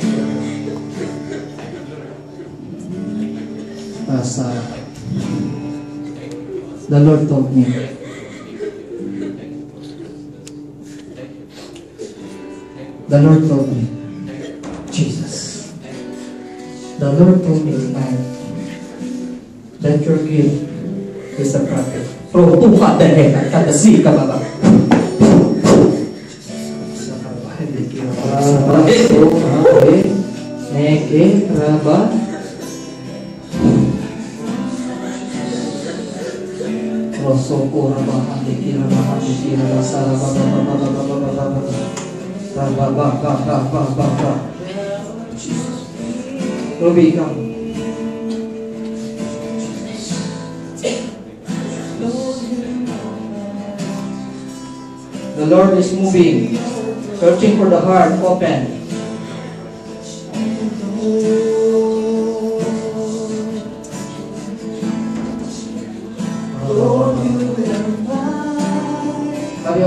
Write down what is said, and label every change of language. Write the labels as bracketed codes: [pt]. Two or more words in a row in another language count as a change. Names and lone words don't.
[en] The Lord told me. The Lord told me. Jesus. The Lord told me tonight that your gift is a prophet. Protuka dahil at kadasi ka ba? Neke, raba. Rosoko, raba, handiki, raba, handiki, raba, saraba, raba. Ruby, come. The Lord is moving, searching for the heart, open. Tayo.